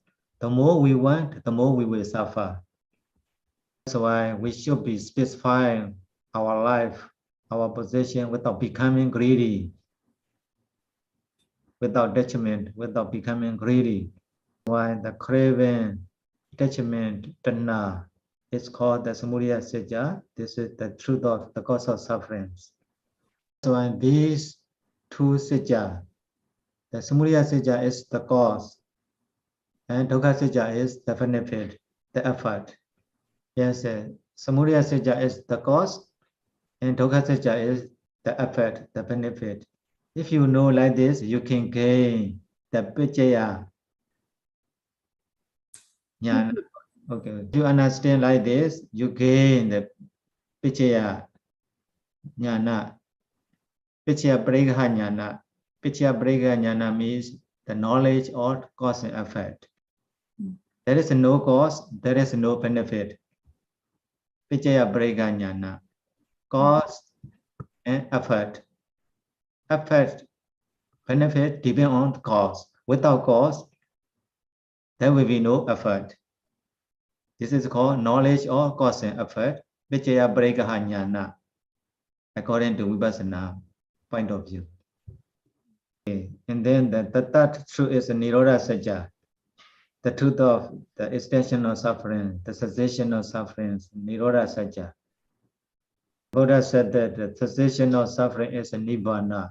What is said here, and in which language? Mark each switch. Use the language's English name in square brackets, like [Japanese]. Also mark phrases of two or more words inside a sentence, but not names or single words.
[English] The more we want, the more we will suffer. That's why we should be specifying our life, our position without becoming greedy, without detriment, without becoming greedy. Why the craving, attachment, tanna, is called the [Pali] samudaya satya. [English] This is the truth of the cause of sufferings. So in these two satya, the [Pali] samudaya satya [English] is the cause, and [Pali] dukkha satya [English] is the benefit, the effort. Yes, [Pali] samudaya satya [English] is the cause, and [Pali] dukkha satya [English] is the effort, the benefit. If you know like this, you can gain the picchaya. Yeah. Okay. If you understand like this, you gain the [Pali] picchaya jnana. Picchaya parigha jnana. Picchaya parigha jnana [English] means the knowledge of cause and effect. There is no cause, there is no benefit. [Pali] Picchaya parigha jnana. [English] Cause and effort. Effect, benefit depend on the cause. Without cause, there will be no effort. This is called knowledge of cause and effort. [Pali] Picchaya parigha jnana. [English] According to Vipassana point of view. Okay. And then the third truth is the [Pali] Nirodha Satya, [English] the truth of the extension of suffering, the cessation of suffering, [Pali] Nirodha Satya. [English] Buddha said that the cessation of suffering is a Nibbana.